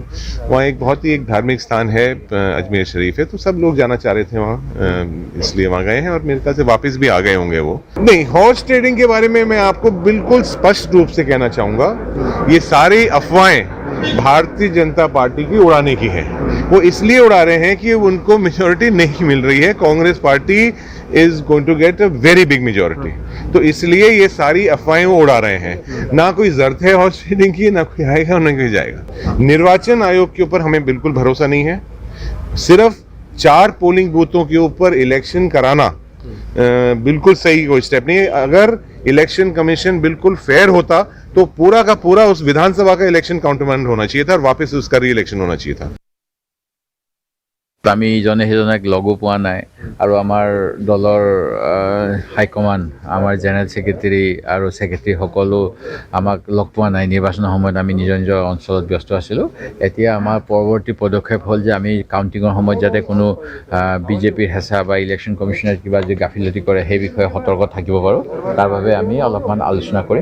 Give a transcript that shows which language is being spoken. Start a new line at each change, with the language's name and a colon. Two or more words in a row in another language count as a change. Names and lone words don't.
Hindi: वहाँ एक बहुत ही एक धार्मिक स्थान है, अजमेर शरीफ है, तो सब लोग जाना चाह रहे थे वहाँ, इसलिए वहाँ गए हैं और मेरे ख्याल से वापस भी आ गए होंगे वो। नहीं,
English: horse trading
Hindi: के बारे में मैं आपको बिल्कुल स्पष्ट रूप से कहना चाहूँगा, ये सारी अफवाहें भारतीय जनता पार्टी की उड़ाने की है। वो इसलिए उड़ा रहे हैं कि उनको मेजॉरिटी नहीं मिल रही है।
English: Congress party is going to get a very big majority,
Hindi: तो इसलिए ये सारी अफवाहें वो उड़ा रहे हैं। ना कोई जरूरत है
English: horse trading
Hindi: की, ना कोई आएगा ना कोई जाएगा। निर्वाचन आयोग के ऊपर हमें बिल्कुल भरोसा नहीं है। सिर्फ 4
English: polling booths
Hindi: के ऊपर इलेक्शन कराना बिल्कुल सही कोई स्टेप नहीं है। अगर
English: Election Commission
Hindi: बिल्कुल फेयर होता तो पूरा का पूरा उस विधानसभा का इलेक्शन काउंटरमेंट होना चाहिए था और वापस उसका
English: re election
Hindi: होना चाहिए था।
Assamese: আমি ইজনে সিজনক লগো পোৱা নাই আৰু আমাৰ দলৰ হাইকমাণ্ড, আমাৰ
English: general secretary
Assamese: আৰু ছেক্ৰেটাৰী সকলো আমাক লগ পোৱা নাই। নিৰ্বাচনৰ সময়ত আমি নিজৰ নিজৰ অঞ্চলত ব্যস্ত আছিলোঁ। এতিয়া আমাৰ পৰৱৰ্তী পদক্ষেপ হ'ল যে আমি কাউণ্টিঙৰ সময়ত যাতে কোনো বিজেপিৰ হেঁচা বা
English: Election Commission
Assamese: কিবা যদি গাফিলতি কৰে সেই বিষয়ে সতৰ্ক থাকিব পাৰোঁ, তাৰ বাবে আমি অলপমান আলোচনা কৰিম।